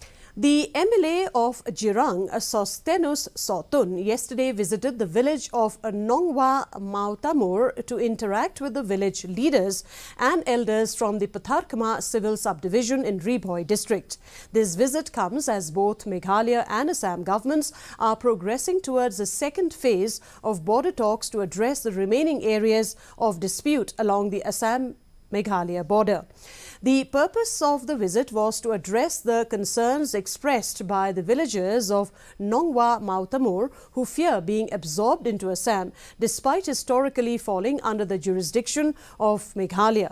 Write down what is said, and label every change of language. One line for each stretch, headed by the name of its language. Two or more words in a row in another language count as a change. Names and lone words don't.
English: The MLA of Jirang, Sostenus Sotun, yesterday visited the village of Nongwah, Mawtamur to interact with the village leaders and elders from the Patharkama civil subdivision in Ribhoi district. This visit comes as both Meghalaya and Assam governments are progressing towards the second phase of border talks to address the remaining areas of dispute along the Assam-Meghalaya border. The purpose of the visit was to address the concerns expressed by the villagers of Nongwah Mawtamur who fear being absorbed into Assam despite historically falling under the jurisdiction of Meghalaya.